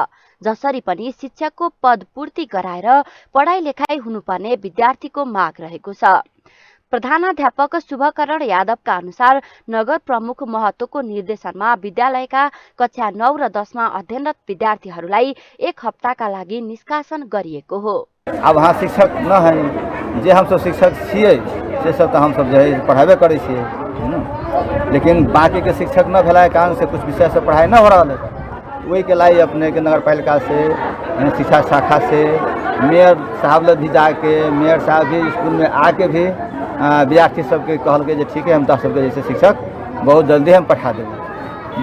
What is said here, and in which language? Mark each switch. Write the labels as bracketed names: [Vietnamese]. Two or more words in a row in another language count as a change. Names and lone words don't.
[Nepali] जसरी पनि शिक्षकको पद पूर्ति गराएर पढाइ लेखाइ हुनुपर्ने विद्यार्थीको माग रहेको छ। प्रधानाध्यापक शुभकरण यादवका अनुसार नगर प्रमुख महतोको निर्देशनमा विद्यालयका कक्षा 9 र 10 मा अध्ययनरत विद्यार्थीहरूलाई 1 हप्ताका लागि निष्कासन गरिएको हो। [Maithili] अब वहाँ शिक्षक न है, जे हम सब शिक्षक छियै से सब तो हम सब जो है पढ़ाबे करे छियै, है ना, लेकिन बाकी के शिक्षक न भेला के कारण से कुछ विषय से पढ़ाई न हो रहा है। वही के लाई अपने के नगर पालिका से शिक्षा शाखा से मेयर साहब भी जाके मेयर साहब भी स्कूल में आके भी विद्यार्थी सबके कहल के ठीक है हम 10 सबके जैसे शिक्षक बहुत जल्दी हम पढ़ा देंगे।